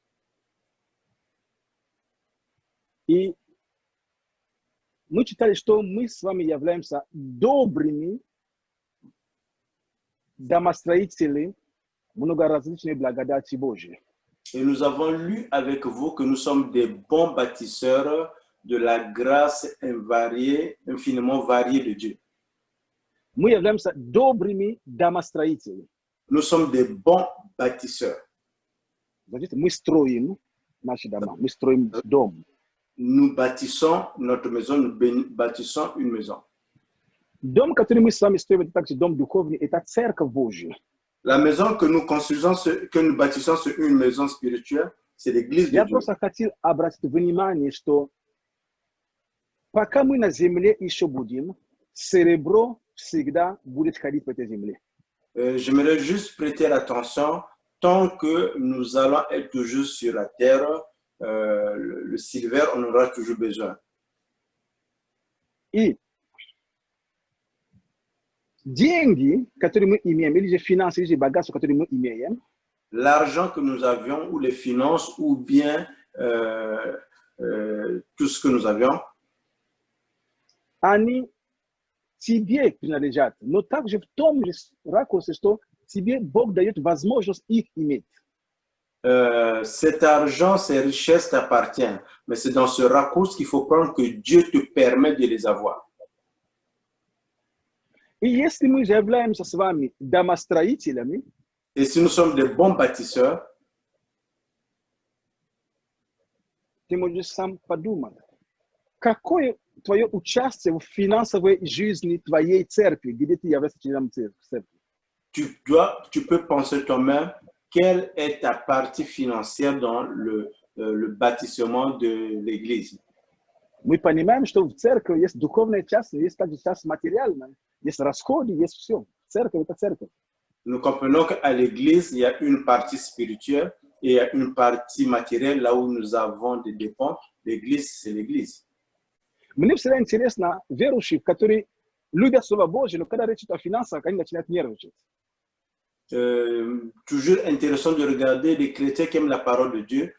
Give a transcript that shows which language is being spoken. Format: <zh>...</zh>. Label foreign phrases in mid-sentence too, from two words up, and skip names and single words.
<ru>И мы читали, что мы с вами являемся добрыми домостроителями многоразличной благодати Божьей.</ru> <fr>Et nous avons lu avec vous que nous sommes des bons bâtisseurs de la grâce infiniment variée de Dieu.</fr> <ru>Мы являемся добрыми домостроителями.</ru> <fr>Nous sommes des bons bâtisseurs.</fr> <ru>Значит, мы строим наши дома, мы строим дом.</ru> <fr>Nous bâtissons notre maison, nous bâtissons une maison.</fr> <ru>Дом, который мы с вами строим, это также дом духовный, это церковь Божья.</ru> <fr>La maison que nous construisons, que nous bâtissons sur une maison spirituelle, c'est l'église de</fr> <ru>Я</ru> <fr>Dieu.</fr> <ru>просто хотел обратить внимание, что пока мы на земле еще будем, серебро всегда будет ходить по этой земле.</ru> <fr>J'aimerais juste prêter l'attention, tant que nous allons être toujours sur la terre, le silver, on aura toujours besoin.</fr> <ru>И деньги, которые мы имеем, или же финансы, или же богатство, которые мы имеем,</ru> <fr>L'argent que nous avions, ou les finances, ou bien tout ce que nous avions,</fr> <ru>они тебе принадлежат. Но также в том же ракурсе, что тебе Бог дает возможность их иметь.</ru> <fr>cet argent, ces richesses t'appartiennent. Mais c'est dans ce raccourci qu'il faut prendre que Dieu te permet de les avoir.</fr> <ru>И если мы же являемся с вами домостроителями,</ru> <fr>Et si nous sommes des bons bâtisseurs,</fr> <ru>ты можешь сам подумать, какое твое участие в финансовой жизни твоей церкви, где ты являешься членом церкви.</ru> <fr>tu peux penser toi-même quelle est ta partie financière dans le bâtissement de l'église.</fr> <ru>Мы понимаем, что в церкви есть духовная часть, но есть также часть материальная. Есть расходы, есть все. Церковь – это церковь.</ru> <fr>Nous comprenons qu'à l'église, il y a une partie spirituelle et il y a une partie matérielle là où nous avons des dépenses. L'église, c'est l'église.</fr> <ru>Мне всегда интересно верующие, которые любят Слово Божье, но когда речь идет о финансах, они начинают нервничать.</ru> <fr>Toujours intéressant de regarder les chrétiens qui aiment la parole de Dieu.</fr>